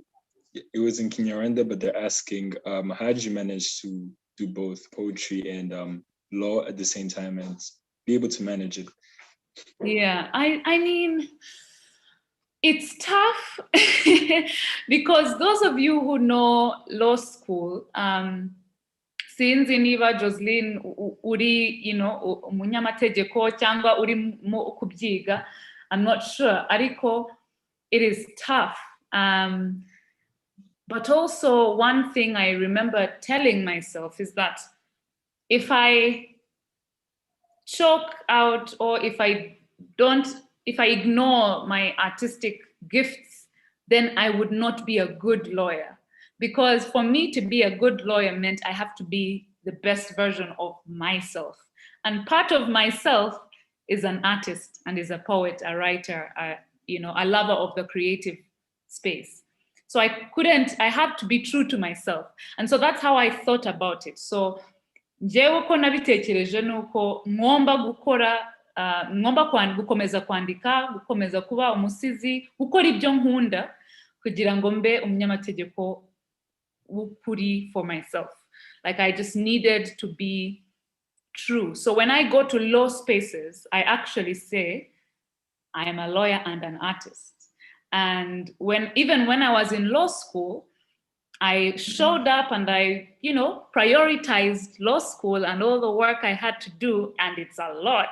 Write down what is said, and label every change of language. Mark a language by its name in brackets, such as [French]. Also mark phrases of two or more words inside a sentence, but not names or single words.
[English] It was in Kinyarwanda, but they're asking, how did you manage to do both poetry and law at the same time and be able to manage it? Yeah, I mean, it's tough because those of you who know law school, since [Kinyarwanda] niba Joseline uri, umunyamategeko cyangwa uri mu kubyiga, [English] I'm not sure. Ariko, it is tough. But also, one thing I remember telling myself is that if I choke out, or if I ignore my artistic gifts, then I would not be a good lawyer. Because for me to be a good lawyer meant I have to be the best version of myself. And part of myself is an artist and is a poet, a writer, a lover of the creative space. So I had to be true to myself. And so that's how I thought about it. [Kinyarwanda] So njyewe uko nabitekereje ni uko ngomba gukora, gukomeza kwandika, gukomeza kuba umusizi, gukora ibyo nkunda kugira ngo mbe umunyamategeko w'ukuri [English] for myself. Like, I just needed to be true. So when I go to law spaces, I actually say I am a lawyer and an artist. And even when I was in law school, I showed up and I, prioritized law school and all the work I had to do, and it's a lot.